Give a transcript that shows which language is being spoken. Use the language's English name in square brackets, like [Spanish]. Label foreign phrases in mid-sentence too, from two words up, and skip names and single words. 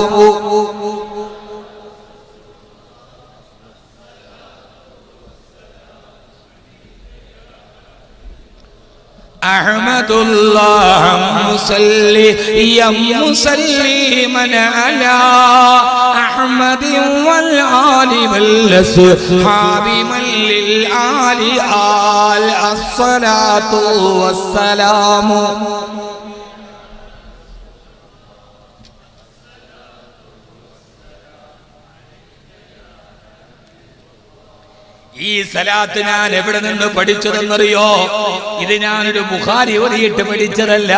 [Arabic] أحمد الله مسليا مسلما على أحمد والآل والأصحاب من للآل آل الصلاة والسلام. [Malayalam] ഈ സലാത്ത് ഞാൻ എവിടെ നിന്ന് പഠിച്ചതെന്നറിയോ? ഇത് ഞാനൊരു ബുഖാരി ഓതിയിട്ട് പഠിച്ചതല്ല.